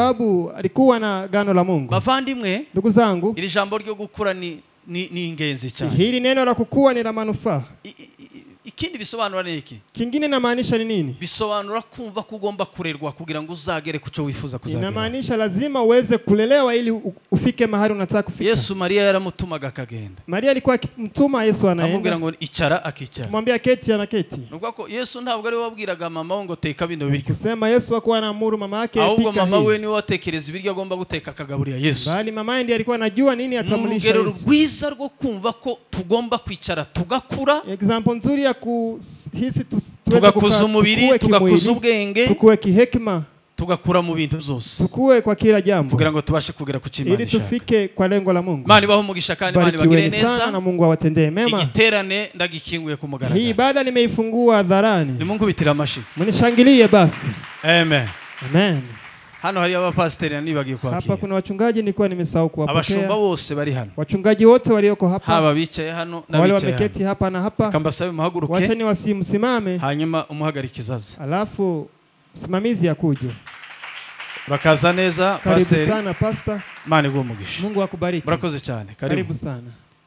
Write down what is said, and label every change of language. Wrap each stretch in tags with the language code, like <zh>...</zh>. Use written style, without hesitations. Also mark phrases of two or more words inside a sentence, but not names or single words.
<sw>sababu alikuwa na gano la Mungu.</sw> <rw>Bavandimwe,</rw> <sw>Ndugu zangu,</sw> <rw>iri jambo ryo gukura ni ingenzi cyane.</rw> <sw>hili neno la kukua ni la manufaa.</sw> <rw>Ikindi bisobanura niki?</rw> <sw>Kingine inamaanisha ni nini?</sw> <rw>Bisobanura kumva ko ugomba kurerwa kugira ngo uzagere kuco wifuza kuzagera.</rw> <sw>Inamaanisha lazima uweze kulelewa ili ufike mahali unataka kufika.</sw> <rw>Yesu Maria yaramutumaga akagenda.</rw> <sw>Maria alikuwa akimtuma Yesu anaenda.</sw> <rw>Amubwira ngo icara, akicara.</rw> <sw>Mwambia keti, anaketi.</sw> <rw>Nubwo ko Yesu ntabwo ari wabwiraga mama we ngo teka bino biryo.</rw> <sw>Kusema Yesu hakuwa anaamuru mama yake apike.</sw> <rw>Ahubwo mama we ni watekereza ibiryo agomba guteka akagaburira Yesu.</rw> <sw>Bali mama ndiye alikuwa anajua nini atamlisha Yesu. Yesu.</sw> <rw>Rwiza rwo kumva ko tugomba kwicara tugakura.</rw> <sw>Example nzuri ya kuhisi</sw> <rw>tugakuza umubiri, tugakuza ubwenge,</rw> <sw>tukue kihekima,</sw> <rw>tugakura mu bintu byose,</rw> <sw>tukue kwa kila jambo</sw> <rw>kugira ngo tubashe kugera ku Imana</rw> <sw>ili tufike kwa lengo la Mungu.</sw> <rw>Mani baho umugisha kandi mani bagire neza</rw> <sw>na Mungu awatendee mema.</sw> <rw>Igiterane ndagikinguye ku mugaragaro.</rw> <sw>Hii ibada nimeifungua hadharani.</sw> <rw>Ni Mungu bitira amashi.</rw> <sw>Mnishangilie basi. Amen. Amen.</sw> <rw>Hano hari abapasiteri nibagiye kwakira.</rw> <sw>Hapa kuna wachungaji nilikuwa nimesahau kuwapokea.</sw> <rw>Abashumba bose bari hano.</rw> <sw>Wachungaji wote walioko hapa.</sw> <rw>Haba bicaye hano na</rw> <sw>wale</sw> <rw>bicaye.</rw> <sw>wameketi hapa na hapa.</sw> <rw>Kambasabe muhaguruke.</rw> <sw>Wacheni wasimsimame.</sw> <rw>Hanyuma umuhagarikizaza.</rw> <sw>Alafu msimamizi akuje.</sw> <rw>Urakaza neza pastor.</rw> <sw>Karibu sana pastor.</sw> <rw>Mani guumugisha.</rw> <sw>Mungu akubariki.</sw> <rw>Murakoze cyane.</rw> <sw>Karibu sana.</sw>